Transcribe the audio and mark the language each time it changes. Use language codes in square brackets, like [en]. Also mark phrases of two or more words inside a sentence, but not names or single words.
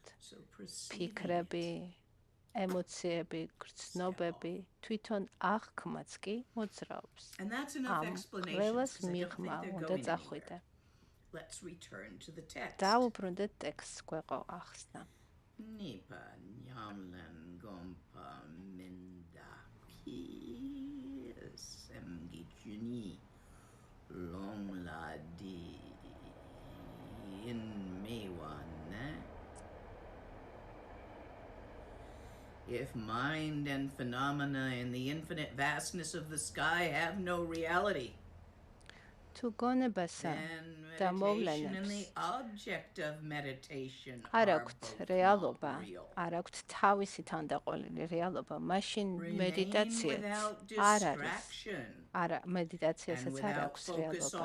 [ka] ფიქრები, ემოციები, გრძნობები, თვითონ აღქმაც კი მოძრაობს. ამ ყველას მიღმა უნდა წახვიდე. დავუბრუნდეთ ტექსტს, გვეყო ახსნა. Nipa nyamlan gompa minda ki semgichuni long la di in mewana. [en] If mind and phenomena in the infinite vastness of the sky have no reality, [ka] თუ გონებასა და მოვლენებს არ აქვთ რეალობა, არ აქვთ თავისი თანდაყოლილი რეალობა, მაშინ მედიტაციაც არ არის. მედიტაციასაც არ აქვს რეალობა.